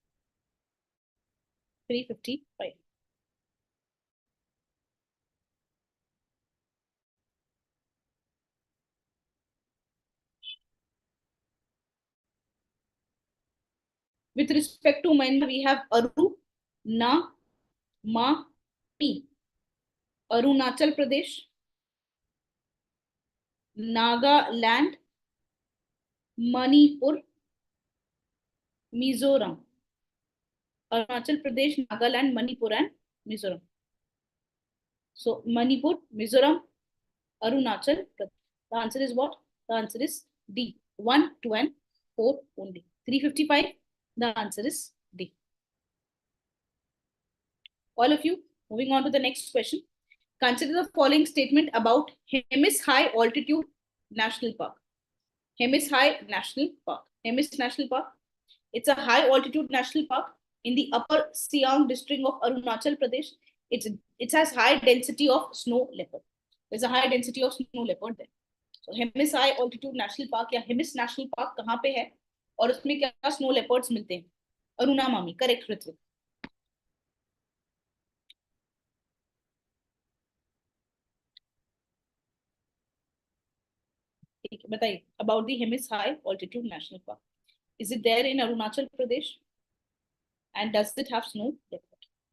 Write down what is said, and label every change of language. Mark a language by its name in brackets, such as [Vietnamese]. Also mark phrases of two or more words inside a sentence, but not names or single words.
[English] 355. With respect to Myanmar, we have Aru, Na, Ma, Mi. Arunachal Pradesh, Nagaland, Manipur, Mizoram. Arunachal Pradesh, Nagaland, Manipur, and Mizoram. So Manipur, Mizoram, Arunachal Pradesh. The answer is what? The answer is D. 1, 2, and 4 only. 355. The answer is D. All of you, moving on to the next question. Consider the following statement about Hemis High Altitude National Park. Hemis High National Park. Hemis National Park. It's a high altitude national park in the upper Siang district of Arunachal Pradesh. It has high density of snow leopard. There's a high density of snow leopard there. [Hindi] So Hemis High Altitude National Park या Hemis National Park कहाँ पे है और उसमें क्या [English] snow leopards [Hindi] मिलते हैं? अरुणा मामी. करेक्ट ऋत्विक. ठीक है, बताइए [English] about the Hemis High Altitude National Park. Is it there in Arunachal Pradesh? And does it have snow leopard?